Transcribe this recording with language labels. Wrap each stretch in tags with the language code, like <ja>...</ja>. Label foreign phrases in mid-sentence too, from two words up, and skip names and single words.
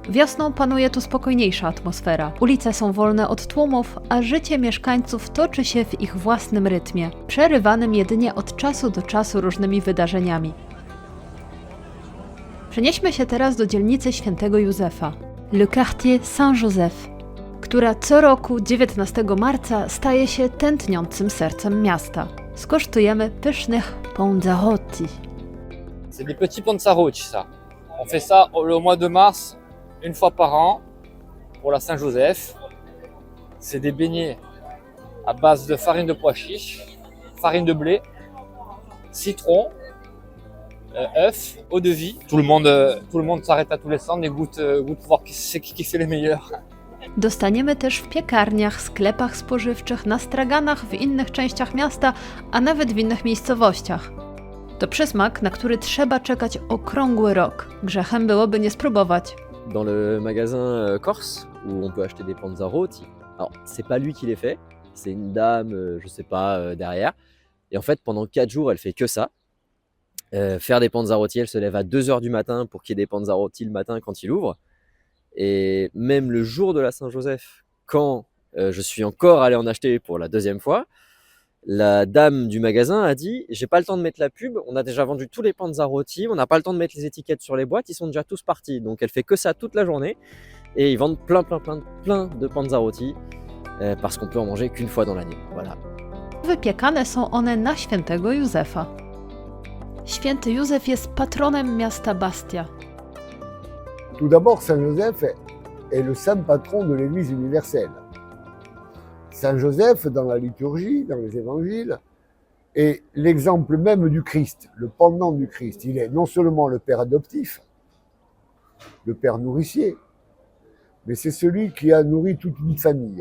<pl>Wiosną panuje tu spokojniejsza atmosfera. Ulice są wolne od tłumów, a życie mieszkańców toczy się w ich własnym rytmie, przerywanym jedynie od czasu do czasu różnymi wydarzeniami. Przenieśmy się teraz do dzielnicy Świętego Józefa, Le Quartier Saint-Joseph, która co roku 19 marca staje się tętniącym sercem miasta. Skosztujemy pysznych Panzarotti.</pl> <fr>C'est des petits panzarotti, ça. On fait ça le mois de mars, une fois par an, pour la Saint-Joseph. C'est des beignets à base de farine de pois chiches, farine de blé, citron, œufs, eau de vie. Tout le monde s'arrête à tous les stands et goûte voir qui fait les meilleurs.</fr> <pl>Dostaniemy też w piekarniach, sklepach spożywczych, na straganach w innych częściach miasta, a nawet w innych miejscowościach. To przysmak, na który trzeba czekać okrągły rok. Grzechem byłoby nie spróbować.</pl> <fr>Dans le magasin Corse, où on peut acheter des panzarotti. Alors, c'est pas lui qui les fait, c'est une dame, je sais pas, derrière. Et en fait, pendant 4 jours, elle fait que ça. Faire des panzarotti, elle se lève à 2 heures du matin pour qu'il y ait des panzarotti le matin quand il ouvre. Et même le jour de la Saint-Joseph, quand je suis encore allé en acheter pour la 2e fois, la dame du magasin a dit « J'ai pas le temps de mettre la pub, on a déjà vendu tous les panzarotti, on n'a pas le temps de mettre les étiquettes sur les boîtes, ils sont déjà tous partis. » Donc elle fait que ça toute la journée et ils vendent plein de panzarotti parce qu'on peut en manger qu'une fois dans l'année. Voilà.</fr> <pl>Wypiekane są one na Świętego Józefa. Święty Józef jest patronem miasta Bastia.</pl> <fr>Tout d'abord, Saint-Joseph est le saint patron de l'Église universelle. Saint-Joseph, dans la liturgie, dans les évangiles, est l'exemple même du Christ, le pendant du Christ. Il est non seulement le père adoptif, le père nourricier, mais c'est celui qui a nourri toute une famille.</fr>